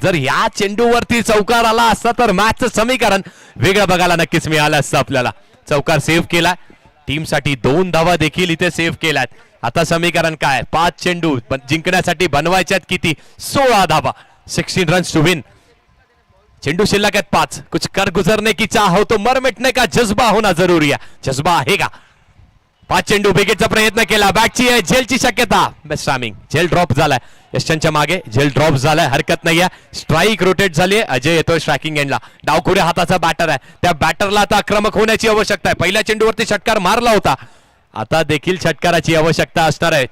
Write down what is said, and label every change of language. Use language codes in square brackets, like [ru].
[mr] जर या चेंडूवरती चौकार आला असता तर मॅचचं समीकरण वेगळं बघायला नक्कीच मिळालं असतं आपल्याला. चौकार सेव्ह केलाय. टीमसाठी 2 धावा देखील इथे सेव्ह केल्यात. आता समीकरण काय? 5 चेंडू जिंकण्यासाठी बनवायच्यात किती? 16 धावा, 16 [en] Runs to win. [mr] चेंडू शिल्लक आहेत 5. [hi] कुछ कर गुजरने की चाह हो तो मर मिटने का जज्बा होना जरूरी है. [mr] जज्बा आहे का? 5 चेंडू विकेटचा प्रयत्न केला. बॅटची आहे, झेलची शक्यता. Best timing. झेल ड्रॉप झालाय यशच्या मागे. झेल ड्रॉप झालाय, हरकत नाहीये. स्ट्राईक रोटेट झाली. अजय येतोय स्ट्रायकिंग एंडला. डावखुऱ्या हाताचा बॅटर आहे. त्या बॅटरला आता आक्रमक होण्याची आवश्यकता आहे. पहिल्या चेंडूवरती षटकार मारला होता, आता देखील षटकाराची आवश्यकता असणार आहे.